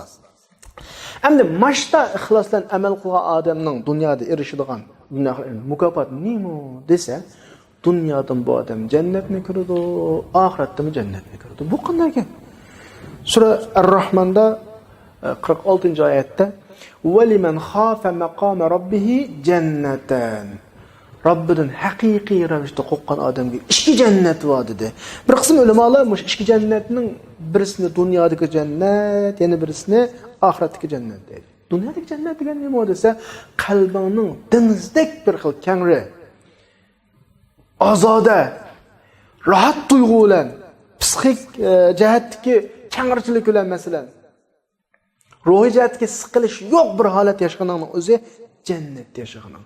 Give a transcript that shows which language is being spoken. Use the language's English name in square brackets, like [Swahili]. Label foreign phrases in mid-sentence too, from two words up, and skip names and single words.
[Uzbek] Endi mashta ixlos bilan amal qilgan odamning dunyoda erishadigan mukofot nima desa, dunyodan bu odam jannatni ko'radi, oxiratda jannatni ko'radi. Bu qanday ekan? Sura Ar-Rahmonda 46-oyatda [Arabic] "ولمن خاف مقام ربه جنتان." [Uzbek] Robbidan haqiqiy ravishda qo'rqqan odamga ikki jannat bor dedi. Bir qism ulamolar mush ikki jannatning birisini dunyodagi jannat, yana birisini oxiratdagi jannat deydi. Dunyodagi jannat degan nima desa, qalbingning denizdek bir xil kengri, ozoda, rahat tuyg'u bilan, psixik jihatdagi kengrichilik bilan masalan, ruhiy jihatga siqilish yo'q bir holat yashaganning o'zi jannatda yashagan.